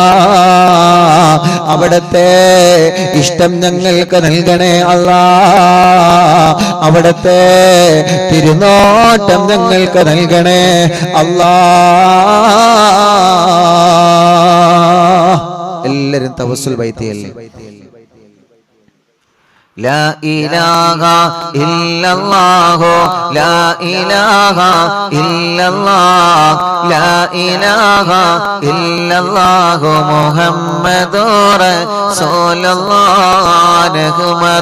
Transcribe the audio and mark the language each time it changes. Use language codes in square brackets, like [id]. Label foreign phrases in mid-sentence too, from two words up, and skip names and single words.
[ml] അവിടത്തെ ഇഷ്ടം ഞങ്ങൾക്ക് നൽകണേ അല്ലാ. അവിടത്തെ തിരുനോട്ടം ഞങ്ങൾക്ക് നൽകണേ അല്ലാ. എല്ലാരും തവസ്സുൽ ബൈത്തിയല്ലേ. [ar] لا إله إلا الله لا إله إلا الله لا إله إلا الله محمد رسول الله نحمد